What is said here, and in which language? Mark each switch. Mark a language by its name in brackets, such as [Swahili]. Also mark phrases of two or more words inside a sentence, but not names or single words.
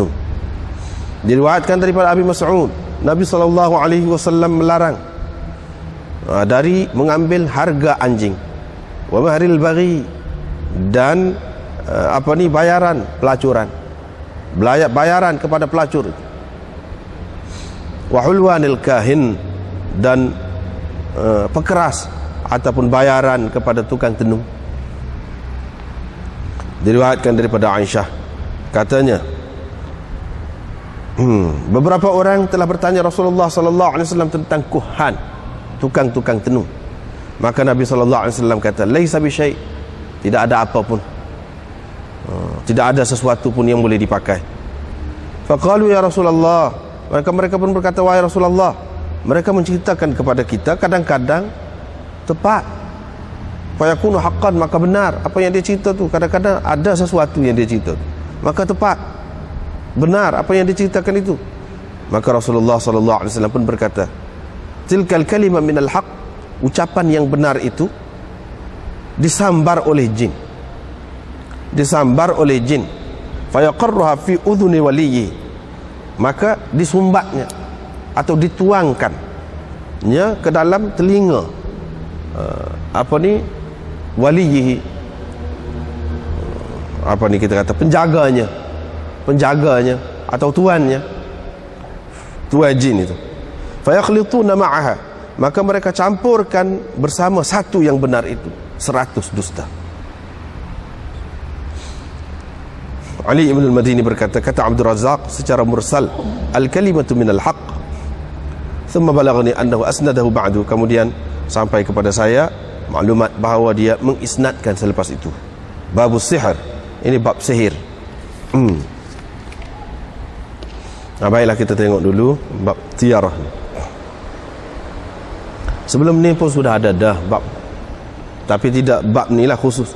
[Malay] Diriwayatkan daripada Abi Mas'ud, Nabi SAW melarang dari mengambil harga anjing, [Arabic] ومهر البغي, [Malay] dan bayaran pelacuran, bayaran kepada pelacur itu, [Arabic] وحلوان الكاهن, [Malay] dan pekeras ataupun bayaran kepada tukang tenung. Diriwayatkan daripada Aisyah, katanya, beberapa orang telah bertanya Rasulullah SAW tentang kuhan, tukang tenung. Maka Nabi SAW kata, [Arabic] ليس بشيء', [Malay] tidak ada apa pun, tidak ada sesuatu pun yang boleh dipakai. [Arabic] فقالوا يا رسول الله, [Malay] maka mereka pun berkata, wahai Rasulullah, mereka menceritakan kepada kita kadang-kadang tepat, [Arabic] فيكون حقا, [Malay] maka benar apa yang dia cerita tu. Kadang-kadang ada sesuatu yang dia cerita tu, maka tepat, benar apa yang diceritakan itu. Maka Rasulullah SAW pun berkata, [Arabic] تلك الكلمة من الحق, [Malay] ucapan yang benar itu disambar oleh jin, [Arabic] فيقرها في أذن وليه, [Malay] maka disumbatnya atau dituangkannya ke dalam telinga waliyyi, kita kata penjaganya atau tuan jin itu. [Arabic] فيخلطون معها, [Malay] maka mereka campurkan bersama satu yang benar itu 100 dusta. Ali ibn al-Madini berkata, kata Abdul Razzaq secara mursal, [Arabic] الكلمة من الحق ثم بلغني أنه أسنده بعد, [Malay] kemudian sampai kepada saya maklumat bahawa dia mengisnadkan selepas itu. [Arabic] باب السحر, [Malay] ini bab sihir. Baiklah, kita tengok dulu bab tiarah. Sebelum ni pun sudah ada dah bab, tapi tidak bab ni lah khusus.